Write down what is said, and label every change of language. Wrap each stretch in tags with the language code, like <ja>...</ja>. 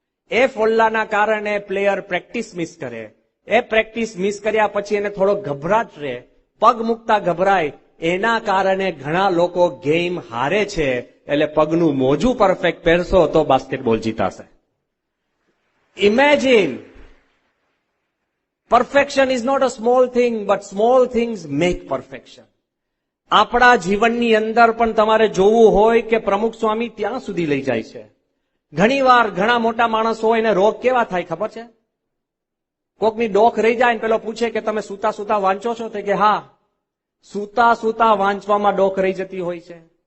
<gu>એ ફોલ્લાના કારણે player practice miss કરે. એ practice miss કર્યા પછી એને થોડો ગભરાટ રહે, પગ મૂકતા ગભરાય. એના કારણે ઘણા લોકો ગેમ હારે છે. એટલે પગનું મોજું પરફેક્ટ પહેરશો તો basketball જીતાશે.</gu> <en>Imagine, perfection is not a small thing, but small things make perfection.</en> <gu>આપણા જીવનની અંદર પણ તમારે જોવું હોય કે પ્રમુખ સ્વામી ત્યાં સુધી લઈ જાય છે. ઘણીવાર ઘણા મોટા માણસો હોય એને રોગ કેવા થાય ખબર છે? કોકની ડોક રહી જાય ને પેલો પૂછે કે તમે સૂતા સૂતા વાંચો છો? તો કે હા, સૂતા સૂતા વાંચવામાં ડોક રહી જતી હોય છે.</gu>